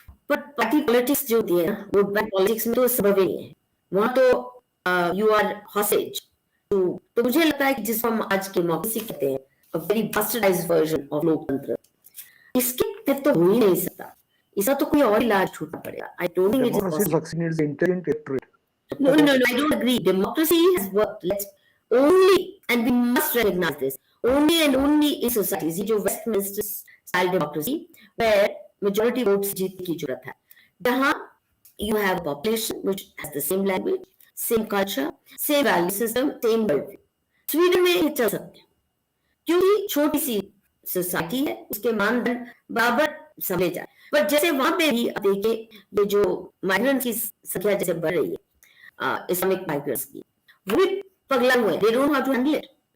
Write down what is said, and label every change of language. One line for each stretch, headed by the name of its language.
Hindi: पर party politics जो होती है ना, वो पॉलिटिक्स में तो संभव ही नहीं है, वहां तो
English: You are hostage.
Hindi: तो मुझे लगता है कि जिसको हम आज के डेमोक्रेसी कहते हैं,
English: a very bastardized version of
Hindi: लोकतंत्र, इसके तहत तो हो ही नहीं सकता, इसका तो कोई और इलाज ढूंढना पड़ेगा।
English: I don't think it is possible. Intelligent electorate, no, I don't agree. Democracy has worked. Let's only, and we must recognize this, only and only in societies,
Hindi: ये जो
English: Westminster style democracy where majority votes
Hindi: जीतने की जरूरत है,
English: जहां you have a population which has the same language, same culture, same value system, same worldview.
Hindi: Sweden में ये चल सकते हैं क्योंकि छोटी सी सोसाइटी है, उसके मानदंड बराबर समझे जाए। पर जैसे वहां पे भी आप देखिए ये जो माइग्रेंट्स की संख्या जैसे बढ़ रही है, इस्लामिक माइग्रेंट्स की, वो भी पगला हुए,
English: they don't know how to handle it.